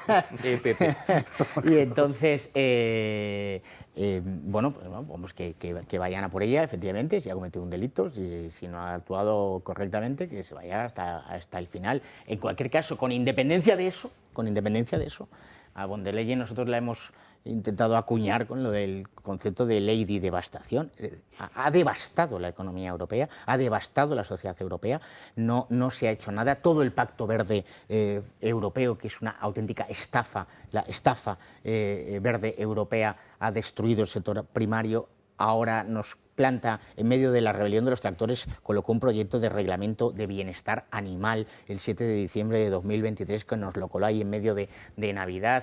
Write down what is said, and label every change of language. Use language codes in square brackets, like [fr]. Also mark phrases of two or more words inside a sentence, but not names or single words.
[es] Y entonces, bueno, pues vamos, que vayan a por ella, efectivamente, si ha cometido un delito, si no ha actuado correctamente, que se vaya hasta el final. En cualquier caso, con independencia de eso, a von der Leyen nosotros la hemos intentado acuñar con lo del concepto de lady devastación. Ha devastado la economía europea, ha devastado la sociedad europea, no se ha hecho nada. Todo el Pacto Verde Europeo, que es una auténtica estafa, la estafa verde europea ha destruido el sector primario, ahora nos planta en medio de la rebelión de los tractores, colocó un proyecto de reglamento de bienestar animal el 7 de diciembre de 2023 que nos lo coló ahí en medio de Navidad.